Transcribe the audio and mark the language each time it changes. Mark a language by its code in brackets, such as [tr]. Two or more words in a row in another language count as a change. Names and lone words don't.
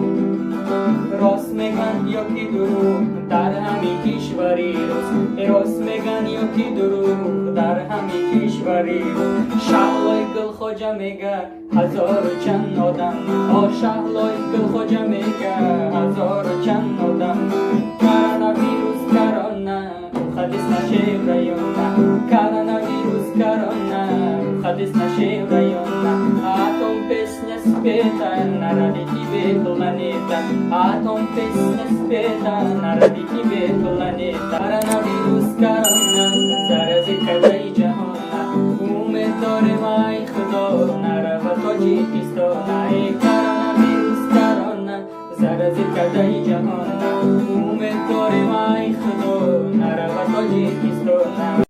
[tg] Рост меган ё ки дурӯғ, дар ҳамин кишвари рӯз. Рост меган ё ки дурӯғ, дар ҳамин кишвари рӯз. Шаҳлои Гулхоҷа мега ҳазору чанд одам. О шаҳлои Гулхоҷа мега ҳазору чанд одам. [ru] Коронавирус, корона, уходи с нашего района. Коронавирус, корона, уходи с нашего района. А то песня спета на ради тебе планета. А то песня спета на ради тебе планета. [tg] Коронавирус, корона, заразит кадай ҷаҳона. Умед дорем ай худо, нарава Тоҷикистона. Коронавирус, корона, заразит кадай ҷаҳона. Умед дорем ай худо, нарава Тоҷикистона.